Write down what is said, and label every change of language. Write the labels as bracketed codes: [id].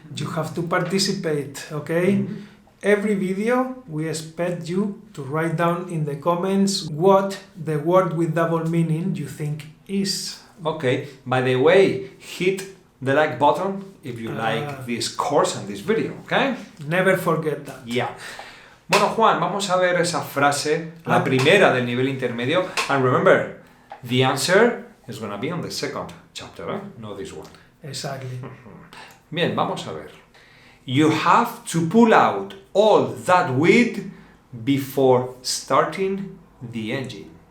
[en] You have to participate, okay? Every video, we expect you to write down in the comments what the word with double meaning you think is. Okay, by the way, hit the like button if you like this course and this video, okay? Never forget that. Yeah. [es] Bueno, Juan, vamos a ver esa frase, la primera del nivel intermedio. [en] And remember, the answer is going to be on the second chapter, not this one. Exactly. [es] Bien, vamos a ver. [en] You have to pull out all that weed before starting the engine.